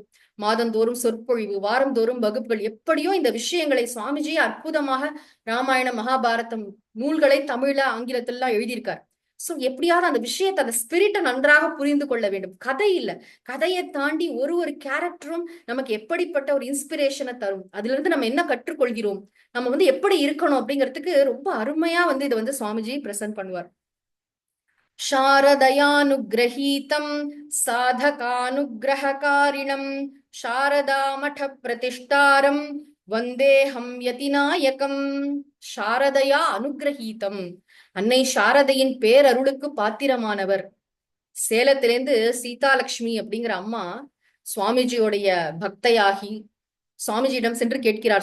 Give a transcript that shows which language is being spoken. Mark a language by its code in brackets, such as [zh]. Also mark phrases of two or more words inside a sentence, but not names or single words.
[ta] மாதந்தோறும் சொற்பொழிவு, வாரந்தோறும் வகுப்புகள், எப்படியோ இந்த விஷயங்களை சுவாமிஜி அற்புதமாக ராமாயணம் மகாபாரதம் நூல்களை தமிழ்ல ஆங்கிலத்திலாம் எழுதியிருக்கார். சோ எப்படியாவது அந்த விஷயத்தை, அந்த ஸ்பிரிட்டை நன்றாக புரிந்து கொள்ள வேண்டும். கதை இல்ல, கதையை தாண்டி ஒரு ஒரு கேரக்டரும் நமக்கு எப்படிப்பட்ட ஒரு இன்ஸ்பிரேஷனை தரும், அதுல இருந்து நம்ம என்ன கற்றுக்கொள்கிறோம், நம்ம வந்து எப்படி இருக்கணும் அப்படிங்கிறதுக்கு ரொம்ப அருமையா வந்து இதை வந்து சுவாமிஜி பிரசன்ட் பண்ணுவார். [sa] शारदयानुग्रहीतं साधकानुग्रहकारिणं शारदामठ प्रतिष्ठारं वन्देऽहं यतिनायकम्. शारदया अनुग्रहीतम्, [ta] அன்னை சாரதையின் பேரருளுக்கு பாத்திரமானவர். சேலத்திலேருந்து சீதாலட்சுமி அப்படிங்கிற அம்மா சுவாமிஜியோடைய பக்தையாகி சுவாமிஜியிடம் சென்று கேட்கிறார்.